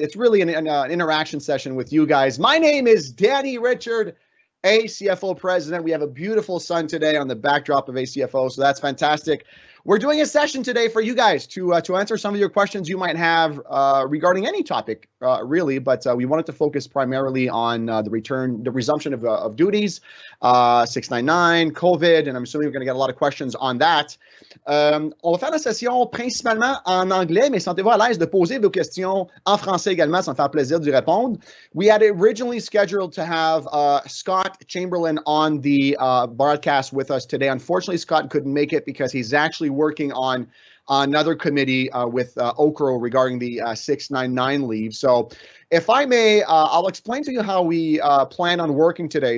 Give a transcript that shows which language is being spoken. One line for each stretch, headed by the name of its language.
English: It's really an interaction session with you guys. My name is Danny Richard, ACFO president. We have a beautiful sun today on the backdrop of ACFO, so that's fantastic. We're doing a session today for you guys to answer some of your questions you might have regarding any topic, really, but we wanted to focus primarily on the resumption of duties, 699, COVID, and I'm assuming we're going to get a lot of questions on that.
French: On va faire la session principalement en anglais, mais sentez-vous à l'aise de poser vos questions en français également, ça me fait plaisir d'y répondre.
English: We had originally scheduled to have Scott Chamberlain on the broadcast with us today. Unfortunately, Scott couldn't make it because he's actually working on another committee with OCRO regarding the 699 leave. So if I may, I'll explain to you how we plan on working today.